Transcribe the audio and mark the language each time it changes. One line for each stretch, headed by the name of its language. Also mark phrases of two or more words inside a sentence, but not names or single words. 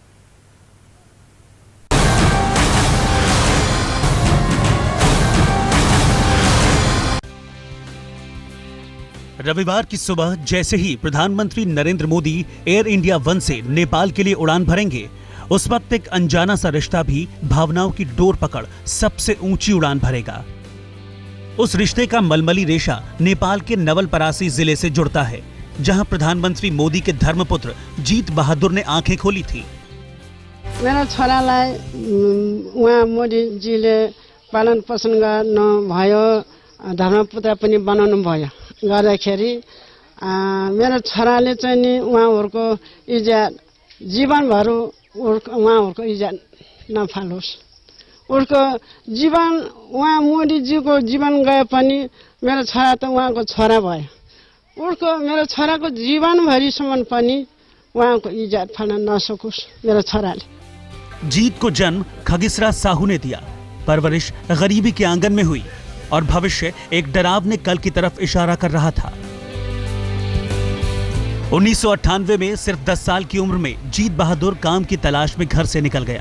Hindi: रविवार की सुबह जैसे ही प्रधानमंत्री नरेंद्र मोदी एयर इंडिया 1 से नेपाल के लिए उड़ान भरेंगे, उस वक्त एक अनजाना सा रिश्ता भी भावनाओं की डोर पकड़ सबसे ऊंची उड़ान भरेगा। उस रिश्ते का मलमली रेशा नेपाल के नवलपरासी जिले से जुड़ता है, जहां प्रधानमंत्री मोदी के धर्मपुत्र जीत बहादुर ने आंखें खोली थी।
Nepali: मेरा छोरालाई उहाँ मोदीजीले पालन पोषण गर्नु भयो, धर्मपुत्र पनि बनाउनु भयो। गर्दाखेरि मेरो छोराले चाहिँ नि उहाँहरूको इज्जत जीवनभर उहाँहरूको इज्जत नफालोस्। उसको जीवन, उहाँ मोदीजीको जीवन गए पनि मेरो छोरा त उहाँको छोरा भयो। उसको मेरो छोराको जीवनभरिसम्म पनि उहाँको इज्जत फाल्न नसकोस् मेरो छोराले।
Hindi: जीत को जन्म खगिसरा साहू ने दिया, परवरिश गरीबी के आंगन में हुई और भविष्य एक डरावने कल की तरफ इशारा कर रहा था। 1998 में सिर्फ 10 साल की उम्र में जीत बहादुर काम की तलाश में घर से निकल गया।